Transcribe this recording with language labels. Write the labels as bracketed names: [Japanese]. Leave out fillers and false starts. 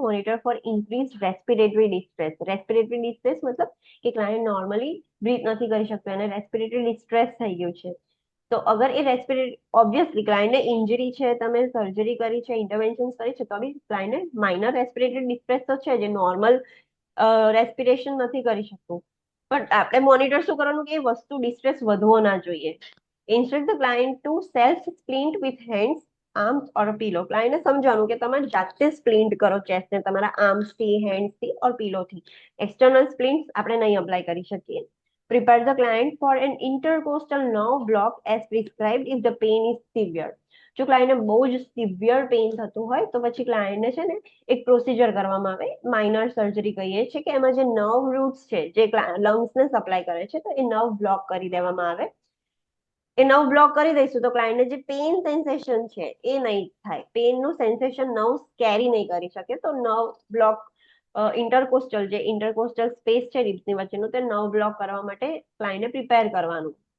[English] Monitor for increase respiratory distress. [Gujarati] Respiratory distress મતલબ કે client normally breadth નથી કરી શકતો અને રેસ્પિરેટરી ડિસ્ટ્રેસ થઈ ગયું છે તો અગર એ રેસ્પિરેટરી ઓબ્વિયસલી ક્લાયન્ટને ઇન્જરી છે, તમે સર્જરી કરી છે, ઇન્ટરવેન્શન કરી છે તો બી ક્લાયન્ટને માઇનર રેસ્પિરેટરી ડિસ્ટ્રેસ તો છે જે નોર્મલ રેસ્પિરેશન નથી કરી શકતું, પણ આપણે મોનિટર શું કરવાનું કે એ વસ્તુ ડિસ્ટ્રેસ વધવો ના જોઈએ. [English] Instruct the client to self splint with hands, arms or a pillow. [Gujarati] ક્લાયન્ટને સમજાવવાનું કે તમે જાતે સ્પ્લિન્ટ કરો ચેસ્ટને તમારા આર્મ્સથી, હેન્ડ્સથી ઓર પિલોથી. એક્સટર્નલ સ્પ્લિન્ટ્સ આપણે નહીં અપ્લાય કરી શકીએ. [English] Prepare the client for an intercostal nerve block as prescribed if the pain is severe. [Gujarati] જો ક્લાયન્ટને બહુ જ સિવિયર પેઇન થતું હોય તો પછી ક્લાયન્ટને છે ને એક પ્રોસિજર કરવામાં આવે, માઇનર સર્જરી કહીએ છીએ કે એમાં જે નર્વ રૂટ્સ છે જે લંગ્સને સપ્લાય કરે છે તો એ નર્વ બ્લોક કરી દેવામાં આવે. એ નર્વ બ્લોક કરી દઈશું તો ક્લાયન્ટને જે પેઇન સેન્સેશન છે એ નહીં થાય, પેઇનનું સેન્સેશન નર્વ કેરી નહીં કરી શકે તો નર્વ બ્લોક ઇન્ટરકોસ્ટલ જે ઇન્ટરકોસ્ટલ સ્પેસ છે રિબ્સની વચ્ચેનું તે નર્વ બ્લોક કરવા માટે ક્લાયન્ટને પ્રિપેર કરવાનું.